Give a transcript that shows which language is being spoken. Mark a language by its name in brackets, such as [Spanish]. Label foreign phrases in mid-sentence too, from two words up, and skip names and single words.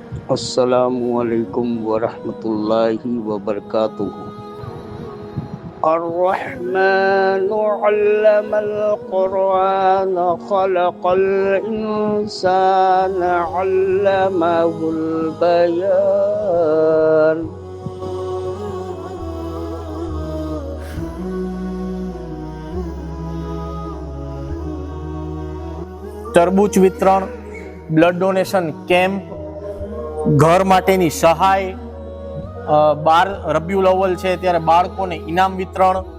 [Arabic] السلام عليكم ورحمة الله وبركاته. الرحمن علم القرآن خلق الإنسان علمه البيان. [Gujarati] તરબૂચ વિતરણ, [English] blood donation camp, [Gujarati] ઘર માટેની સહાય, 12 રબીઉલ અવ્વલ છે ત્યારે બાળકોને ઇનામ વિતરણ,